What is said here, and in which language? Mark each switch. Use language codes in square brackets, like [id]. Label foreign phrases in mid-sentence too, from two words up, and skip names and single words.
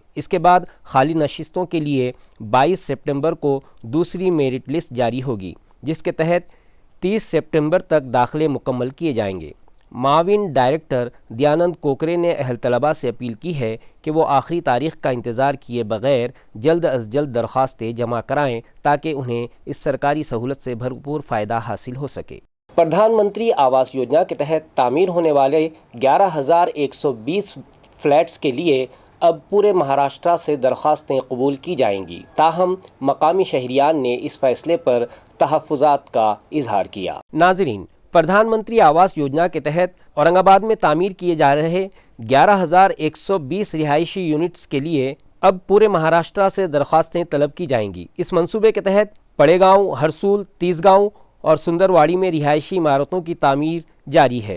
[ur] اس کے بعد خالی نشستوں کے لیے 22 سپٹمبر کو دوسری میرٹ لسٹ جاری ہوگی، جس کے تحت 30 سپٹمبر تک داخلے مکمل کیے جائیں گے۔ معاون ڈائریکٹر دیانند کوکرے نے اہل طلباء سے اپیل کی ہے کہ وہ آخری تاریخ کا انتظار کیے بغیر جلد از جلد درخواستیں جمع کرائیں تاکہ انہیں اس سرکاری سہولت سے بھرپور فائدہ حاصل ہو سکے۔ پردھان منتری آواس یوجنا کے تحت تعمیر ہونے والے 11,120 فلیٹس کے لیے اب پورے مہاراشٹرا سے درخواستیں قبول کی جائیں گی۔ تاہم مقامی شہریان نے اس فیصلے پر تحفظات کا اظہار کیا۔ ناظرین، پردھان منتری آواس یوجنا کے تحت اورنگ آباد میں تعمیر کیے جا رہے 11,120 رہائشی یونٹس کے لیے اب پورے مہاراشٹرا سے درخواستیں طلب کی جائیں گی۔ اس منصوبے کے تحت پڑے گاؤں، ہرسول، تیز گاؤں اور سندرواڑی میں رہائشی عمارتوں کی تعمیر جاری ہے۔